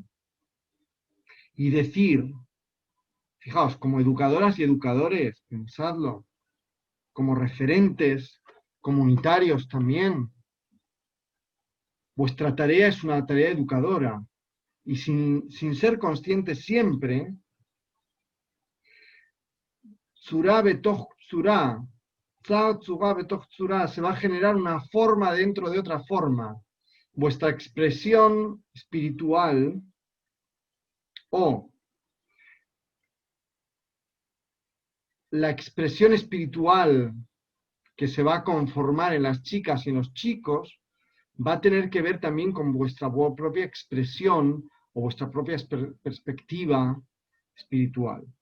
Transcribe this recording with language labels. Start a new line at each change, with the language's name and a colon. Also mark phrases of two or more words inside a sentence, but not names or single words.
Spanish: Y decir, fijaos, como educadoras y educadores, pensadlo, como referentes comunitarios también, vuestra tarea es una tarea educadora. Y sin ser conscientes siempre,
Hebrew: צורה בתוך צורה, צורה בתוך צורה,
Spanish: se va a generar una forma dentro de otra forma. Vuestra expresión espiritual o la expresión espiritual que se va a conformar en las chicas y en los chicos va a tener que ver también con vuestra propia expresión o vuestra propia perspectiva espiritual.